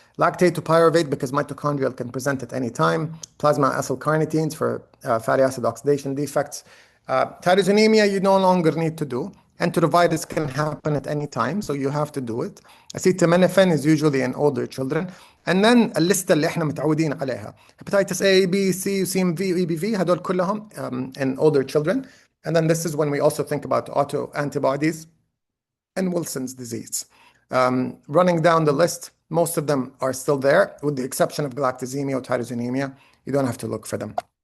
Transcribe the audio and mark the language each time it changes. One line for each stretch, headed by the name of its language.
English: Lactate to pyruvate because mitochondrial can present at any time. Plasma acylcarnitines for fatty acid oxidation defects. Tyrosinemia you no longer need to do. Enterovirus can happen at any time, so you have to do it. Acetaminophen is usually in older children. And then
Arabic: الليستة اللي احنا متعودين عليها.
English: Hepatitis A, B, C, CMV, EBV
Arabic: هدول كلهم
English: in older children. And then this is when we also think about autoantibodies and Wilson's disease. Running down the list, most of them are still there, with the exception of galactosemia or tyrosinemia. You don't have to look for them.